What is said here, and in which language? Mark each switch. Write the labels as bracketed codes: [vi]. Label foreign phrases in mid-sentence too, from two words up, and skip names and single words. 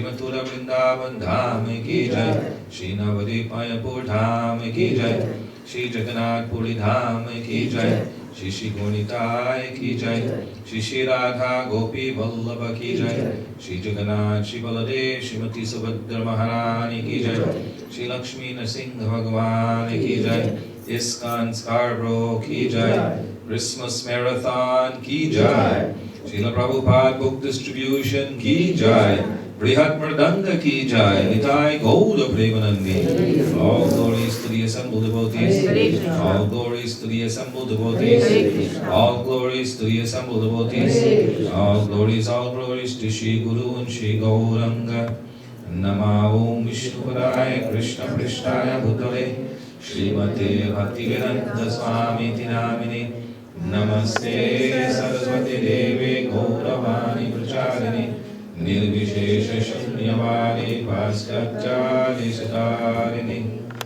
[hi] मथुरा वृंदावन धाम की जय श्री नवद्वीपपुर धाम की जय श्री जगन्नाथपुरी धाम की जय श्री श्री गोनिताय की जय श्री श्री राधा गोपी वल्लभ की जय श्री जगन्नाथ श्री बलदेव श्रीमती सुभद्रा महारानी की जय श्री लक्ष्मी नरसिंह भगवान की जय ISKCON Scarborough की जय Christmas Marathon की जय. Srila Prabhupada Book Distribution की जय. Brihat Mardanga की जय. [bn] নিতাই গৌড় প্রেমানন্দি. [en] All glories to the assembled devotees. All glories to the assembled devotees. All glories to the assembled devotees. All glories to Shri Guru and Shri Gauranga. [sa] नम ॐ विष्णु पादाय कृष्ण प्रेष्ठाय भूतले श्रीमते भक्तिवेदान्त स्वामि तिनामिनि नमस्ते सरस्वती देवी गौरवाणी प्रचारिणी निर्विशेष शून्यवादी पाश्चात्य तारिणी.